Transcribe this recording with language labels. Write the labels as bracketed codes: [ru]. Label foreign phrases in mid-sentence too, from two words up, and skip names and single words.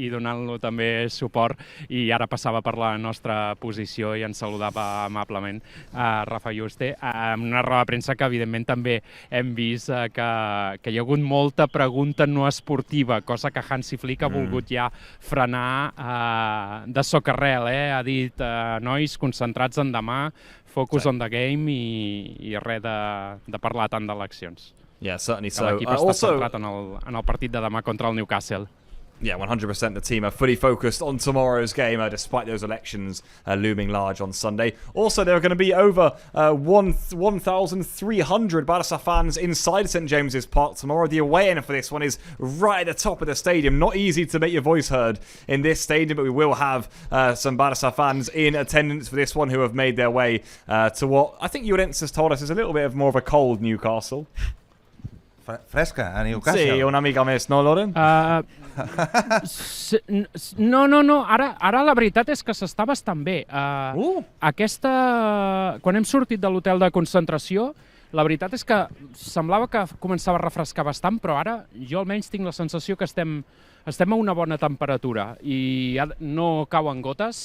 [ca] donant-lo també suport, i ara passava per la nostra posició i ens saludava amablement Rafa Yuste, en una roda de premsa que evidentment també hem vist que hi ha hagut molta pregunta no esportiva, cosa que Hansi Flick ha volgut ja frenar de socarrel, ha dit, nois, concentrats en demà, [en] focus on the game [ca] i res de parlar tant d'eleccions. [en] Yeah, certainly so. [ca] L'equip està centrat en el partit de demà contra el Newcastle. [en] Yeah, 100% the team are fully focused on tomorrow's game, despite those elections looming large on Sunday. Also, there are going to be over 1,300 Barça fans inside St James's Park tomorrow. The away end for this one is right at the top of the stadium. Not easy to make your voice heard in this stadium, but we will have some Barça fans in attendance for this one who have made their way to what I think Llorenç has told us is a little bit of more of a cold Newcastle. [ca] Fresca, a Newcastle. Sí, una mica més, no, Loren? No. Ara la veritat és que s'està bastant bé. Quan hem sortit de l'hotel de concentració, la veritat és que semblava que començava a refrescar bastant, però ara jo almenys tinc la sensació que estem a una bona temperatura i no cauen gotes.